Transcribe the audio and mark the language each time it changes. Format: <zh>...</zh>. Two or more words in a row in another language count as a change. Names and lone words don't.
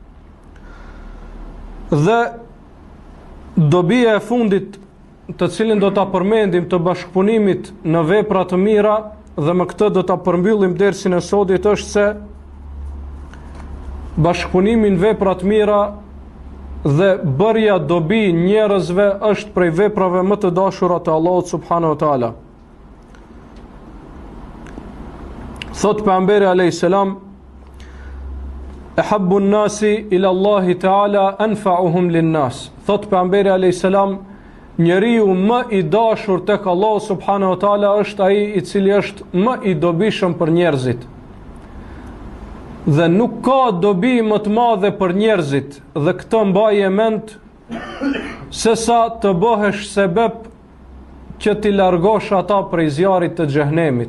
<sq>Dhe dobia e fundit të cilin do ta përmendim të bashkëpunimit në vepra të mira, dhe me këtë do ta përmbyllim dersin e sodit, është se bashkëpunimi në vepra të mira dhe bërja dobi njerëzve është prej veprave më të dashura të Allahut</sq> <ar>سبحانه وتعالى.</ar> <sq>Thot pejgamberi</sq> <ar>عليه السلام أحب الناس إلى الله تعالى أنفعهم للناس."</ar> <sq>Thot pejgamberi</sq> <ar>عليه السلام,</ar> <sq>njeriu më i dashur tek Allahu</sq> <ar>سبحانه وتعالى</ar> <sq>është ai i cili është më i dobishëm për njerëzit. Dhe nuk ka dobi më të madhe për njerëzit, dhe këtë mbaje mend, se sa të bëhesh sebeb që t'i largosh ata prej zjarrit të xhehenemit.</sq>